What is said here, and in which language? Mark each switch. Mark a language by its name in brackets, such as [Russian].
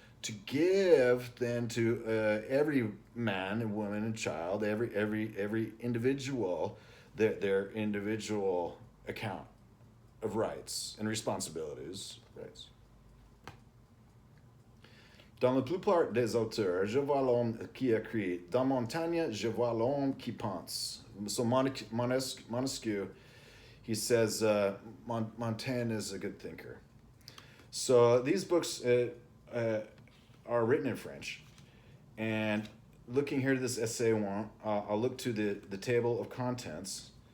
[English] to give then to every man and woman and child, every individual, their individual account of rights and responsibilities. Rights. [French] Dans la plupart des auteurs, je vois l'homme qui écrit. Dans Montaigne, je vois l'homme qui pense. [English] So Montesquieu, he says Montaigne is a good thinker. So these books are written in French. And looking here to this essay one, I'll look to the table of contents.